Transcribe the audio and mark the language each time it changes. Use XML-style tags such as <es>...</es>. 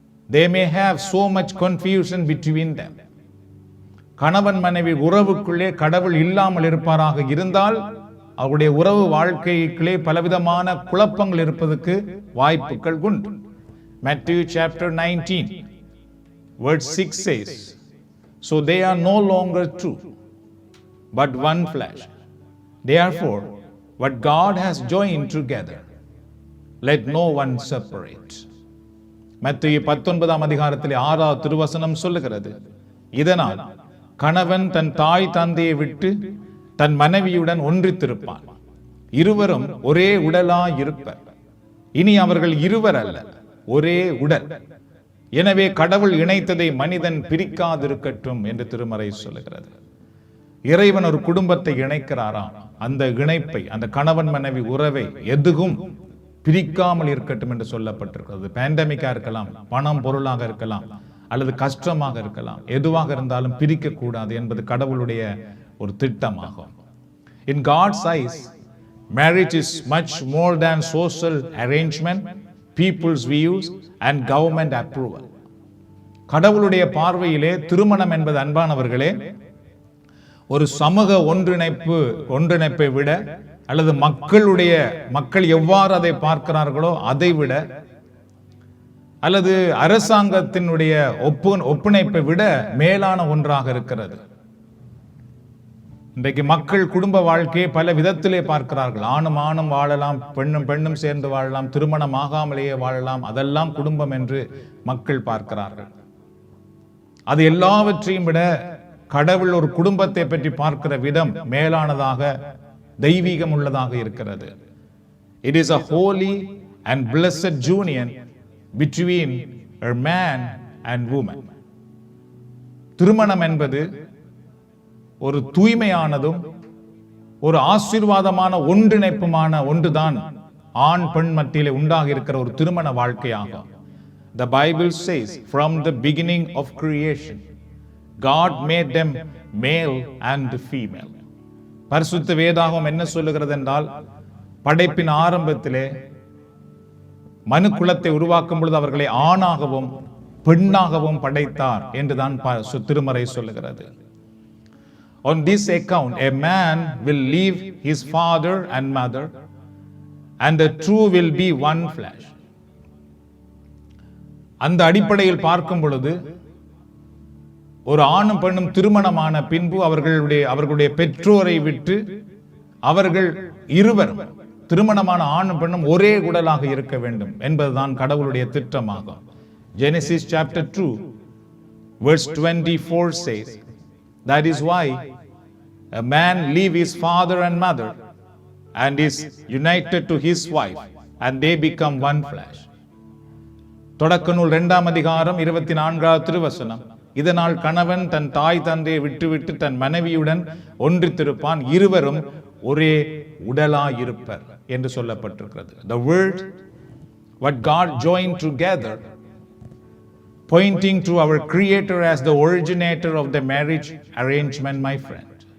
<en>They may have so much confusion between them.</en> <ta>கணவன் மனைவி உறவுக்குள்ளே கடவுள் இல்லாமல் இருப்பாராக இருந்தால் அவருடைய உறவு வாழ்க்கைக்குள்ளே பலவிதமான குழப்பங்கள் இருப்பதற்கு வாய்ப்புகள் உண்டு.</ta> <en>Matthew chapter 19 verse 6 says, so they are no longer two, but one flesh. Therefore, what God has joined together, let no one separate.</en> <ta>மத்தேயு 19 அதிகாரத்திலே 6வது திருவசனம் சொல்லுகிறது, இதனால் கணவன் தன் தாய் தந்தையை விட்டு தன் மனைவியுடன் ஒன்றித்திருப்பான், இருவரும் ஒரே உடலாய் இருப்பர். இனி அவர்கள் இருவர் அல்ல, ஒரே உடல். எனவே கடவுள் இணைத்ததை மனிதன் பிரிக்காதிருக்கட்டும் என்று திருமறை சொல்லுகிறது. இறைவன் ஒரு குடும்பத்தை இணைக்கிறாராம். அந்த இணைப்பை, அந்த கணவன் மனைவி உறவை எதுவும் பிரிக்காமல் இருக்கட்டும் என்று சொல்லப்பட்டிருக்கிறது. பேண்டமிக்கா இருக்கலாம், பணம் பொருளாக இருக்கலாம், அல்லது கஷ்டமாக இருக்கலாம், எதுவாக இருந்தாலும் பிரிக்க கூடாது என்பது கடவுளுடைய ஒரு திட்டமாகும்.</ta> <en>In God's eyes, marriage is much more than social arrangement, people's views and government approval.</en> <ta>கடவுளுடைய பார்வையிலே திருமணம் என்பது, அன்பானவர்களே, ஒரு சமூக ஒன்றிணைப்பை விட, அல்லது மக்கள் எவ்வாறு அதை பார்க்கிறார்களோ அதை விட, அல்லது அரசாங்கத்தினுடைய ஒப்புணைப்பை விட மேலான ஒன்றாக இருக்கிறது. இன்றைக்கு மக்கள் குடும்ப வாழ்க்கையை பல விதத்திலே பார்க்கிறார்கள். ஆணும் வாழலாம், பெண்ணும் சேர்ந்து வாழலாம், திருமணம் ஆகாமலேயே வாழலாம், அதெல்லாம் குடும்பம் என்று மக்கள் பார்க்கிறார்கள். அது எல்லாவற்றையும் விட கடவுள் ஒரு குடும்பத்தை பற்றி பார்க்கிற விதம் மேலானதாக, தெய்வீகம் உள்ளதாக இருக்கிறது.</ta> <en>It is a holy and blessed union between a man and woman.</en> <ta>திருமணம் என்பது ஒரு தூய்மையானதும் ஒரு ஆசீர்வாதமான ஒன்றிணைப்புமான ஒன்றுதான் ஆண் பெண் மத்தியிலே உண்டாகி இருக்கிற ஒரு திருமண வாழ்க்கையாகும்.</ta> <en>The Bible says, from the beginning of creation, God made them male and female.</en> <ta>பரிசுத்த வேதாகம் என்ன சொல்லுகிறது என்றால், படைப்பின் ஆரம்பத்திலே மனு குலத்தை உருவாக்கும் பொழுது அவர்களை ஆணாகவும் பெண்ணாகவும் படைத்தார் என்றுதான் திருமறை சொல்லுகிறது.</ta> <en>On this account, a man will leave his father and mother, and the two will be one flesh.</en> <ta>அந்த அடிப்படையில் பார்க்கும் பொழுது, ஒரு ஆணும் பெண்ணும் திருமணமான பின்பு அவர்களுடைய பெற்றோரை விட்டு அவர்கள் இருவர், திருமணமான ஆணும் பெண்ணும் ஒரே உடலாக இருக்க வேண்டும் என்பதுதான் கடவுளுடைய திட்டமாகும்.</ta> <en>Genesis chapter 2 verse 24 says, that is why a man leave his father and mother and is united to his wife, and they become one flesh.</en> <ta>தொடக்க நூல் 2ஆம் அதிகாரம் 24வது திருவசனம், இதனால் கணவன் தன் தாய் தந்தையை விட்டுவிட்டு தன் மனைவியுடன் ஒன்றித்திருப்பான், இருவரும் ஒரே உடலாயிருப்பர் என்று சொல்லப்பட்டிருக்கிறது.</ta> <en>The word what God joined together, pointing to our Creator as the originator of the marriage arrangement, my friend.</en>